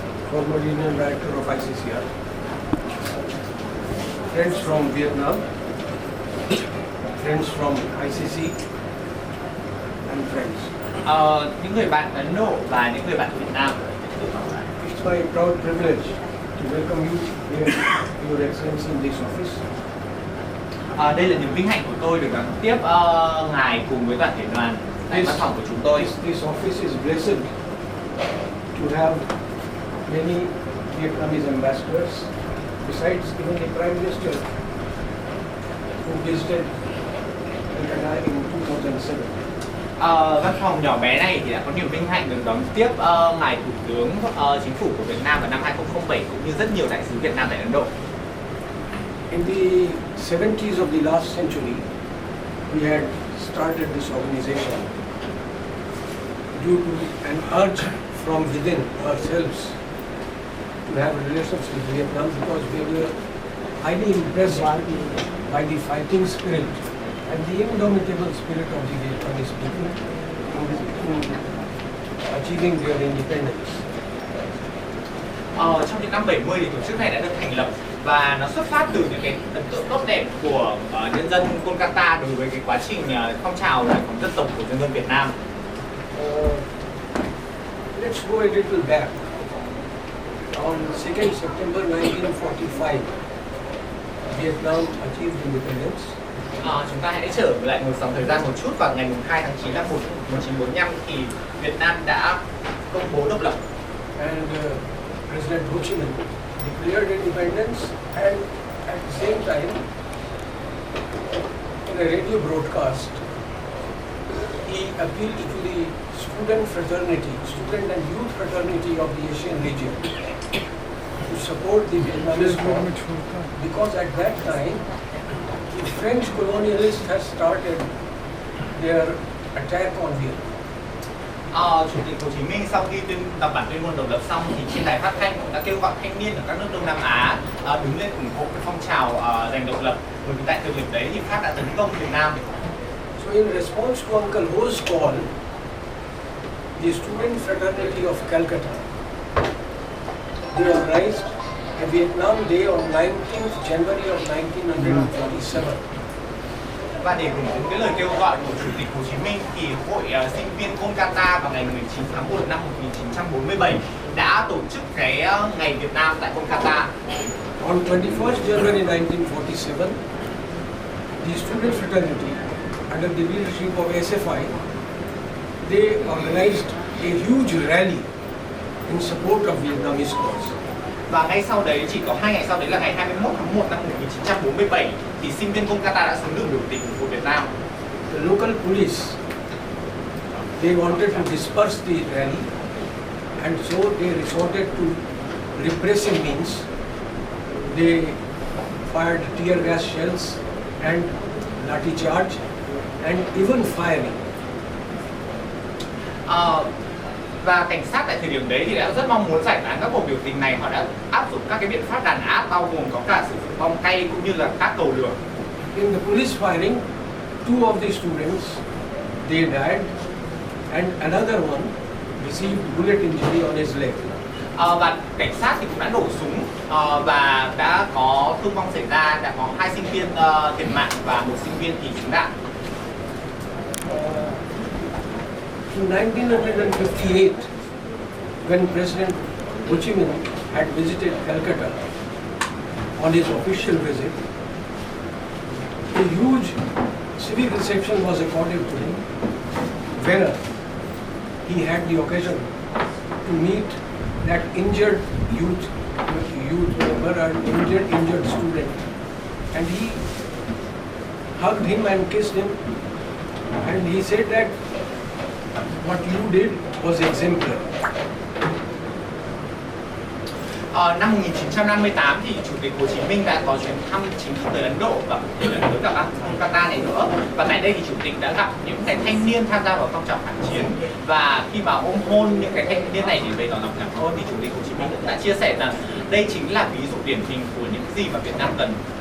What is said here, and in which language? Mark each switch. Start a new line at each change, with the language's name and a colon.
English: Former Regional Director of ICCR. Friends from Vietnam, friends from ICC, and friends.
Vietnamese: Những người bạn Ấn Độ và những người bạn Việt Nam.
English: It's my proud privilege to welcome you here, Your Excellency, in this office.
Vietnamese: Đây là niềm vinh hạnh của tôi được đón tiếp ngài cùng với toàn thể đoàn tại văn phòng của chúng tôi.
English: This office is blessed to have many Vietnamese ambassadors, besides even the Prime Minister who visited Calcutta in 2007.
Vietnamese: Văn phòng nhỏ bé này thì đã có niềm vinh hạnh được đón tiếp ngài Thủ tướng Chính phủ của Việt Nam vào năm 2007 cũng như rất nhiều đại sứ Việt Nam tại Ấn Độ.
English: In the 70s of the last century, we had started this organization due to an urge from within ourselves to have relations with Vietnam, because we were highly impressed by the fighting spirit and the indomitable spirit of the Vietnamese people in achieving their independence.
Vietnamese: Trong những năm 70 thì tổ chức này đã được thành lập và nó xuất phát từ những cái ấn tượng tốt đẹp của nhân dân Kolkata đối với cái quá trình phong trào giải phóng dân tộc của nhân dân Việt Nam.
English: Let's go a little back. On 2nd September 1945, Vietnam achieved independence.
Vietnamese: Chúng ta hãy trở lại ngược dòng thời gian một chút. Vào ngày 2 tháng 9 năm 1945 thì Việt Nam đã công bố độc lập.
English: And President Ho Chi Minh declared independence, and at the same time, in a radio broadcast, he appealed to the student and youth fraternity of the Asian region to support the Vietnamese cause, because at that time the French colonialists had started their attack on Vietnam.
Vietnamese: Chủ tịch Hồ Chí Minh sau khi đọc bản tuyên ngôn độc lập xong thì trên đài phát thanh cũng đã kêu gọi thanh niên ở các nước Đông Nam Á đứng lên ủng hộ cái phong trào giành độc lập, bởi vì tại thời điểm đấy thì Pháp đã tấn công Việt Nam.
English: So in response to Uncle Ho's call, the student fraternity of Calcutta, they organized a Vietnam Day on 19th January of 1947.
Vietnamese: Và để hưởng ứng cái lời kêu gọi của Chủ tịch Hồ Chí Minh thì Hội sinh viên Kolkata vào ngày 19 tháng 1 năm 1947 đã tổ chức cái ngày Việt Nam tại Kolkata.
English: On 21st January 1947, the student fraternity under the leadership of SFI, they organized a huge rally in support of Vietnamese cause.
Vietnamese: Và ngay sau đấy, chỉ có 2 ngày sau đấy là ngày 21 tháng 1 năm 1947 thì sinh viên Kolkata đã xuống đường biểu tình ủng hộ Việt Nam.
English: The local police, they wanted to disperse the rally, and so they resorted to repressive means. They fired tear gas shells and lathi charge and even firing.
Vietnamese: Và cảnh sát tại thời điểm đấy thì đã rất mong muốn giải tán các cuộc biểu tình này. Họ đã áp dụng các cái biện pháp đàn áp, bao gồm có cả sử dụng bom cay cũng như là các cầu lửa.
English: In the police firing, 2 of the students, they died, and another one received bullet injury on his leg.
Vietnamese: Và cảnh sát thì cũng đã nổ súng và đã có thương vong xảy ra, đã có 2 sinh viên thiệt mạng và 1 sinh viên thì trúng đạn.
English: In 1958, when President Ho Chi Minh had visited Calcutta on his official visit, a huge civic reception was accorded to him, where he had the occasion to meet that injured youth youth member, an injured student, and he hugged him and kissed him, and he said that what you did was exemplary.
Vietnamese: Năm 1958 thì Chủ tịch Hồ Chí Minh đã có chuyến thăm chính thức tới Ấn Độ và lần tới gặp bác Kolkata này nữa. Và tại đây thì Chủ tịch đã gặp những cái thanh niên tham gia vào phong trào phản chiến, và khi mà ôm hôn những cái thanh niên này để bày tỏ lòng cảm ơn thì Chủ tịch Hồ Chí Minh cũng đã chia sẻ rằng đây chính là ví dụ điển hình của những gì mà Việt Nam cần.